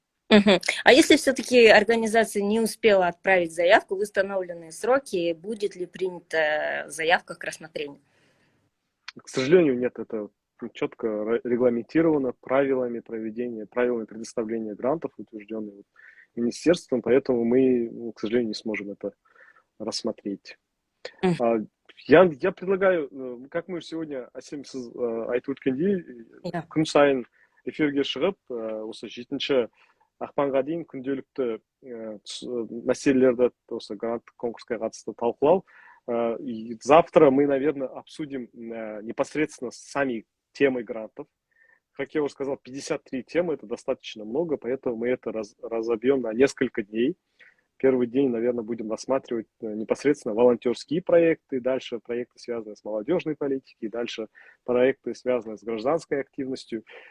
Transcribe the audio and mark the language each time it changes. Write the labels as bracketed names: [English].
[Russian] А если все-таки организация не успела отправить заявку в установленные сроки, будет ли принята заявка к рассмотрению? К сожалению, нет, это четко регламентировано правилами предоставления грантов, утвержденными министерством, поэтому мы, к сожалению, не сможем это рассмотреть. Я предлагаю, как мы сегодня [Kazakh] айтып өткендей, күн сайын эфирге шығып, осы 7 ақпанға дейін күнделікті мәселелерді осы гранттық конкурсқа қатысты талқылау. [Russian] Завтра мы, наверное, обсудим непосредственно сами темы грантов. Как я уже сказал, 53 темы, это достаточно много, поэтому мы это разобьем на несколько дней. Первый день, наверное, будем рассматривать непосредственно волонтерские проекты, дальше проекты, связанные с молодежной политикой, дальше проекты, связанные с гражданской активностью.